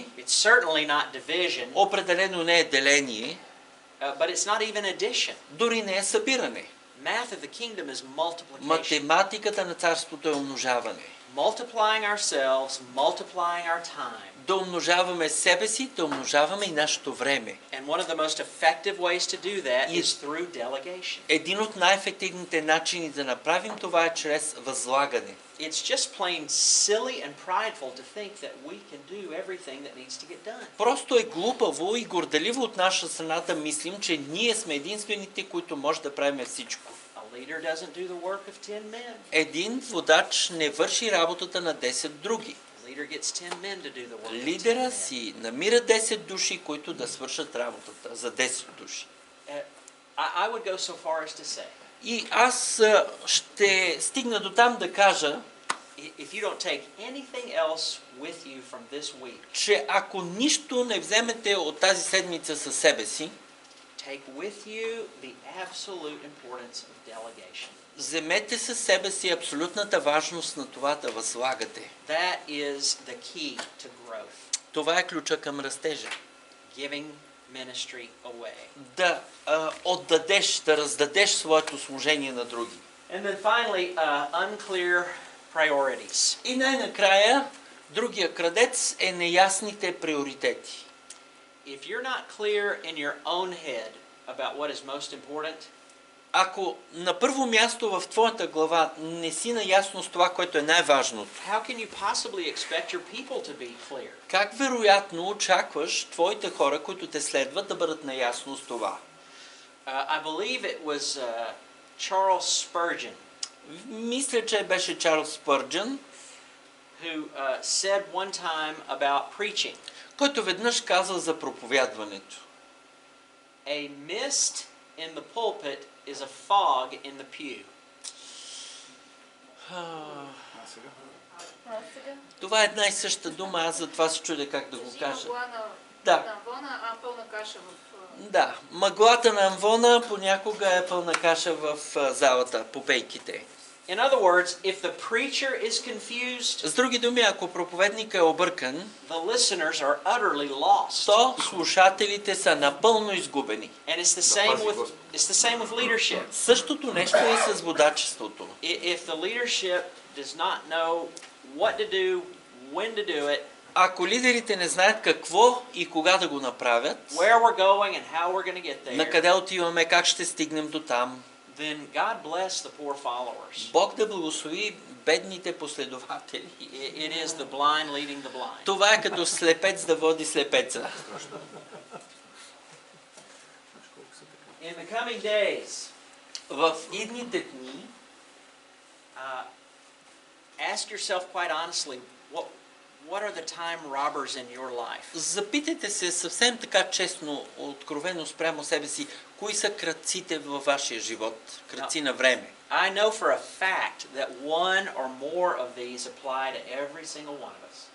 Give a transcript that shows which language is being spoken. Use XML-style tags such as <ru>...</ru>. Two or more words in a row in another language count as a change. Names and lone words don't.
<en>It's certainly not division.</en> <bg>Определено не е деление.</bg> <en>But it's not even addition.</en> <bg>Дори не е събиране.</bg> <en>Math of the kingdom is multiplication.</en> <bg>Математиката на царството е умножаване.</bg> <en>Multiplying ourselves, multiplying our time.</en> <bg>Да умножаваме себе си, да умножаваме и нашето време.</bg> <en>And one of the most effective ways to do that is through delegation.</en> <bg>Един от най-ефективните начини да направим това е чрез възлагане.</bg> <en>It's just plain silly and prideful to think that we can do everything that needs to get done.</en> <bg>Просто е глупаво и горделиво от наша страна да мислим, че ние сме единствените, които може да правим всичко.</bg> <en>A leader doesn't do the work of 10 men.</en> <bg>Един водач не върши работата на 10 други.</bg> <en>A leader gets 10 men to do the work of 10 men.</en> <bg>Лидера си намира 10 души, които да свършат работата за 10 души.</bg> <en>I would go so far as to say,</en> <bg>И аз ще стигна до там да кажа,</bg> <en>if you don't take anything else with you from this week,</en> <bg>че ако нищо не вземете от тази седмица със себе си,</bg> <en>take with you the absolute importance of delegation.</en> <bg>вземете със себе си абсолютната важност на това да възлагате.</bg> <en>That is the key to growth.</en> <bg>Това е ключа към растежа.</bg> <en>Giving ministry away.</en> <bg>Да отдадеш, да раздадеш своето служение на други.</bg> <en>And then finally, unclear priorities.</en> <bg>И най-накрая, другия крадец е неясните приоритети.</bg> <en>If you're not clear in your own head about what is most important,</en> <bg>Ако на първо място в твоята глава не си наясно с това, което е най-важното,</bg> <en>how can you possibly expect your people to be clear?</en> <bg>как вероятно очакваш твоите хора, които те следват, да бъдат наясно с това?</bg> <en>I believe it was Charles Spurgeon,</en> <bg>Мисля, че беше Чарлз Спърджън,</bg> <en>who said one time about preaching,</en> <bg>който веднъж каза за проповядването.</bg> <en>a mist in the pulpit is a fog in the pew.</en> <bg>Това е една и съща дума, аз затова се чудя как да го кажа. Да. Да. Да, мъглата на амвона понякога е пълна каша в залата, по пейките.</bg> <en>In other words, if the preacher is confused,</en> <bg>С други думи, ако проповедника е объркан,</bg> <en>the listeners are utterly lost.</en> <bg>то слушателите са напълно изгубени.</bg> <en>And it's the same with leadership.</en> <bg>Същото нещо е и с водачеството.</bg> <en>If the leadership does not know what to do, when to do it,</en> <bg>Ако лидерите не знаят какво и кога да го направят,</bg> <en>where we're going and how we're going to get</en> <bg>на</bg> <en>there,</en> <bg>къде отиваме, как ще стигнем до там,</bg> <en>then God bless the poor followers.</en> <bg>Бог да благослови бедните последователи.</bg> <en>It is the blind leading the blind.</en> <bg>Това е като слепец да води слепеца.</bg> <en>In the coming days,</en> <bg>В идните дни</bg> <en>ask yourself quite honestly, what are the time robbers in your life?</en> <bg>запитайте се съвсем така честно, откровено спрямо себе си, кои са крадците във вашия живот, крадци на време.</bg> <en>I know for a fact that one or more of these apply to every single one of us.</en>